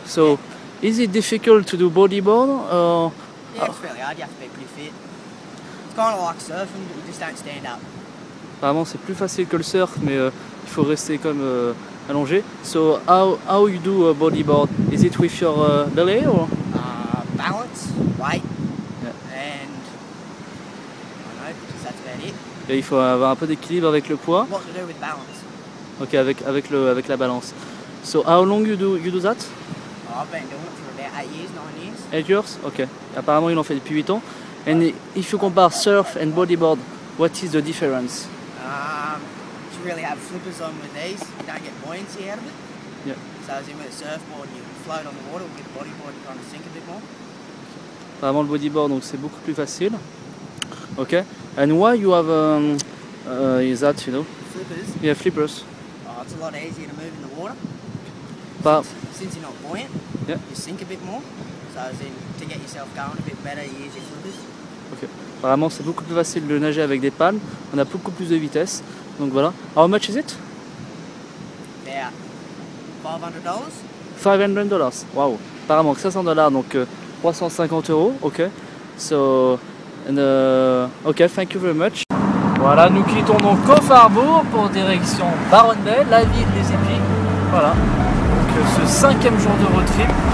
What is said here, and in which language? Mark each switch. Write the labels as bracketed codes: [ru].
[en] So is it difficult to do bodyboard? Yeah, it's fairly hard, you have to be pretty fit. It's kind of like surfing, but you just don't stand up. [fr] Apparemment c'est plus facile que le surf, mais il faut rester comme allongé. [en] So how you do bodyboard? Is it with your belly or? Balance, weight, Yeah. and I don't know, just that's about it. [fr] Et il faut avoir un peu d'équilibre avec le poids. [en] What to do with balance? Ok, [fr] avec la balance. [en] So how long you do that? I've been doing it for about 8 years, 9 years. 8 years? Ok. [fr] Apparemment il en fait depuis 8 ans. [en] And if you compare surf and bodyboard, what is the difference? You really have flippers on with these, you don't get buoyancy out of it. Yeah. So as in with a surfboard, you float on the water, with the bodyboard you kind of sink a bit more. [fr] Apparemment le bodyboard donc c'est beaucoup plus facile. [en] Ok. And why you have is that Flippers, Yeah, flippers. it's a lot easier to move in the water. But Since you're not buoyant, Yeah. you sink a bit more. So as in, to get yourself going a bit better, you use your flippers. ok. [fr] Apparemment c'est beaucoup plus facile de nager avec des palmes. On a beaucoup plus de vitesse. Donc voilà. [en] How much is it? About $500. [fr] $500. Wow. Apparemment $500 donc 350 €. Ok. [en] So and ok, thank you very much. [fr] Voilà, nous quittons donc Cove Harbour pour direction Byron Bay, la ville des épis. Voilà. Donc ce 5e jour de road trip.